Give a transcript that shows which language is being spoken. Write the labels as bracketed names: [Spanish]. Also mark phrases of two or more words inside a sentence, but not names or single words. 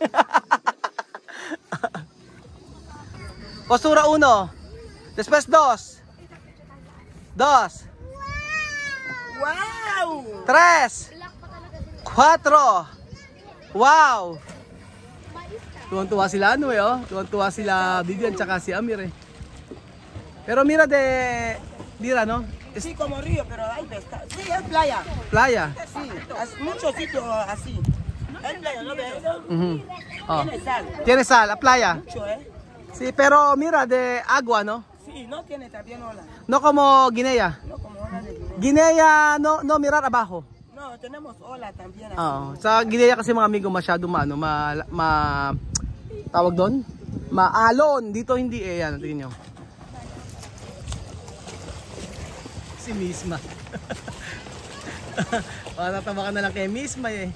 [Spanish] Postura 1. Después 2. 2. Wow! 3. 4. Wow! [Filipino] Tuwan-tuwa sila ano eh, oh. Tuwan-tuwa sila Vivian tsaka si Amir eh. [Spanish] Pero mira de... Mira, no? Sí, como río, pero hay pescado. Sí, es playa. Playa. Sí, muchos sitios así. Es playa, ¿no ves? Oh. Tiene sal. Tiene sal, la playa. Mucho, ¿eh? Sí, pero mira, de agua, ¿no? Sí, no tiene también ola. No como Guinea. No como ola de Guinea. Guinea, no mirar abajo. No, tenemos ola también así. [Filipino] Oo. Sa Guinea kasi mga amigo masyado tawag doon? Maalon. Dito hindi eh. Yan, tingin nyo. Si Misma. Tatawa ka na lang kay Misma eh.